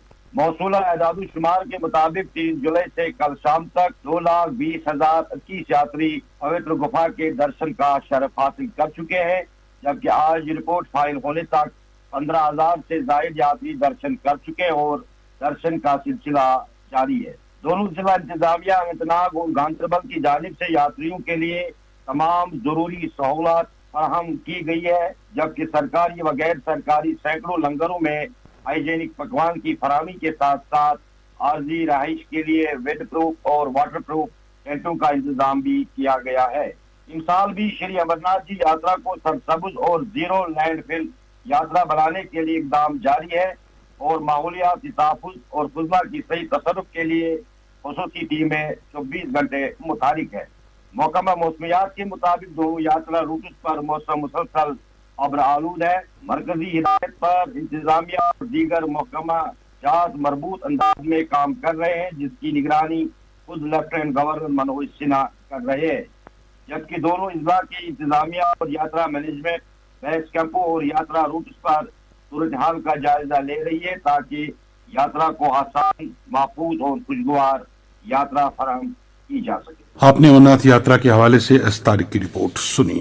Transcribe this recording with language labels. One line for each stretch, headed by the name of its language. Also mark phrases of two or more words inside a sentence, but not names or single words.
Urdu: موصولہ اعداد و شمار کے مطابق 3 جولائی سے کل شام تک 2,20,021 یاتری پوتر گفا کے درشن کا شرف حاصل کر چکے ہیں, جبکہ آج رپورٹ فائل ہونے تک 15,000 سے زائد یاتری درشن کر چکے اور درشن کا سلسلہ جاری ہے. دونوں ضلع انتظامیہ اننت ناگ اور گاندربل کی جانب سے یاتریوں کے لیے تمام ضروری سہولت فراہم کی گئی ہے, جبکہ سرکاری و غیر سرکاری سینکڑوں لنگروں میں ہائیجینک پکوان کی فراہمی کے ساتھ ساتھ عارضی رہائش کے لیے ویڈ پروف اور واٹر پروف ٹینٹوں کا انتظام بھی کیا گیا ہے. اس سال بھی شری امرناتھ جی یاترا کو سرسبز اور زیرو لینڈ فل یاترا بنانے کے لیے اقدام جاری ہے اور ماحولیاتی تحفظ اور فضلہ کی صحیح تصرف کے لیے خصوصی ٹیمیں 24 گھنٹے متحرک ہے. محکمہ موسمیات کے مطابق دونوں یاترا روٹس پر موسم مسلسل ابر آلود ہے. مرکزی ہدایت پر انتظامیہ اور دیگر محکمہ جات مربوط انداز میں کام کر رہے ہیں, جس کی نگرانی خود لیفٹیننٹ گورنر منوج سنہا کر رہے ہیں, جبکہ دونوں اضلاع کی انتظامیہ اور یاترا مینجمنٹ بیس کیمپوں اور یاترا روٹس پر صورتحال کا جائزہ لے رہی ہے تاکہ یاترا کو آسان, محفوظ اور خوشگوار یاترا فراہم کی جا سکے. آپ نے امرناتھ یاترا کے حوالے سے اس طارق کی رپورٹ سنی۔